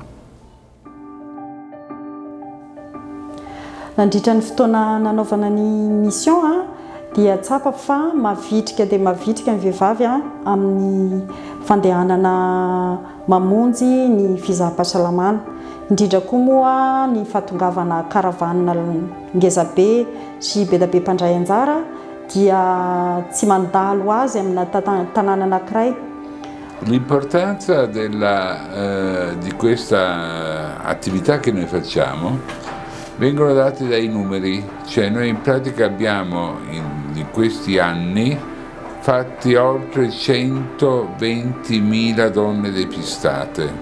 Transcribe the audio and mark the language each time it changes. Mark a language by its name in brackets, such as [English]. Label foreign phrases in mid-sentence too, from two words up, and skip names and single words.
[Malagasy] Nandritra ny fotoana nanaovana ny mission dia tsapa fa mavitrika dia mavitrika ny vehivavy amin'ny fandehanana mamonjy ny fizaham-pahasalamana. Indrindra koa moa ny fahatongavana karavanina ngezabe sy be da be mpandray anjara dia tsy mandalo azy amina tanàna anankiray. [Italian] L'importanza di questa attività che noi facciamo vengono dati dai numeri, cioè noi in pratica abbiamo in questi anni fatti oltre 120.000 donne depistate.